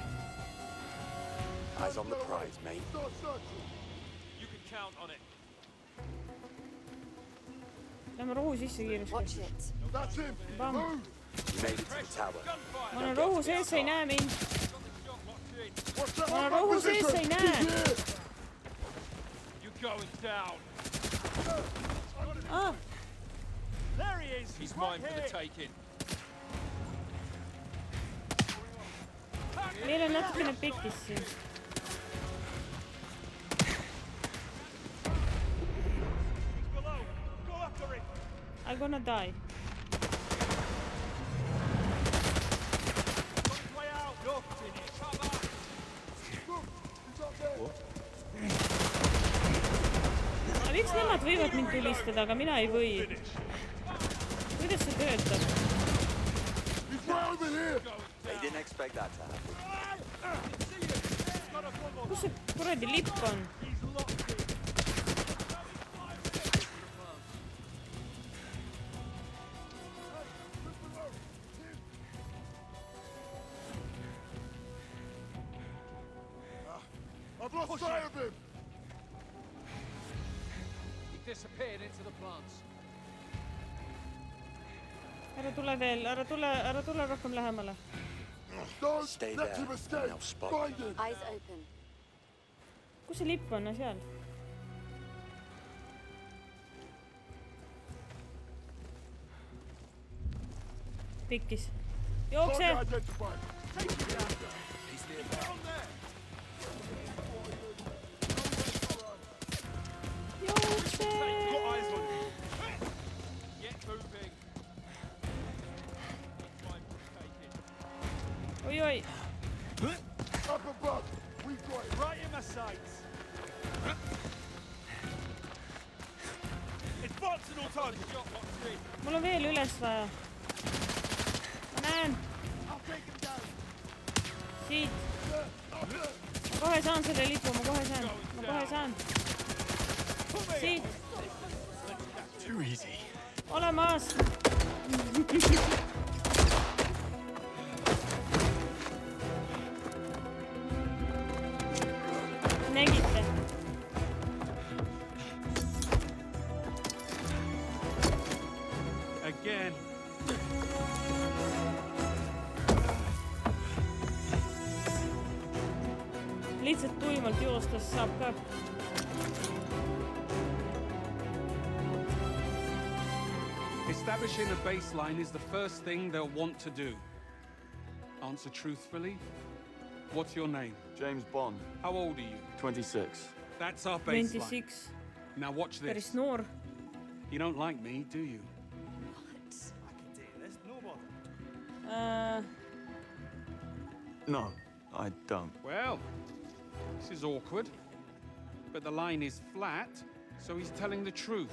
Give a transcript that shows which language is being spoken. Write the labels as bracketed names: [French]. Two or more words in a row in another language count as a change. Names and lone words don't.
[English] Eyes on the prize, mate. Start searching. You can count on it. [Estonian] Lähme rohu sisse kiiresti. [English] Watch it. That's him. Bam. Move. You made it to the tower. [Estonian] Ma olen rohu sees, sa ei näe mind. [English] What's that? [Estonian] Ma olen rohu sees, sa ei näe. [English] You going down. Ah, There he is. He's mine for the taking. [Estonian] meil on natukene pekkis siin. [English] Below. Go after him. I'm gonna die. Way out. You're finished. Cover. Look, he's up there. [Estonian] Aga miks nemad võivad mind tulistada, aga mina ei või? Kuidas see töötab? [English] He's right over here. They didn't expect that to happen. [Estonian] Kus see kuradi lipp on? [English] I've lost sight of him. He disappeared into the plants. [Estonian] Ära tule veel, ära tule rohkem lähemale. [English] Don't Stay let there, him and escape. they'll spot Find you. him. Eyes open. [Estonian] Kus see lipp on? Seal. Pikkis. Jookse! [English] Target identified. He's nearby. [Estonian] Jookse! [English] Got eyes on you. Get moving. Mine for the taking. Oi, oi. Up above. We've got him. Right in my sights. Advancing all time. Shot locked in. [Estonian] Mul on veel üles vaja. Ma näen. [English] I'll take him down. [Estonian] Siit. Ma kohe saan selle lipu, ma kohe saan. Siit. [English] Too easy. [Estonian] Olemas. Nägite? [English] Again. [Estonian] Lihtsalt tuimalt joostes saab ka. [English] Establishing a baseline is the first thing they'll want to do. Answer truthfully. What's your name? James Bond. How old are you? 26. That's our baseline. 26. Now watch this. [Estonian] Päris noor. [English] You don't like me, do you? No, I don't. Well, this is awkward. But the line is flat, so he's telling the truth.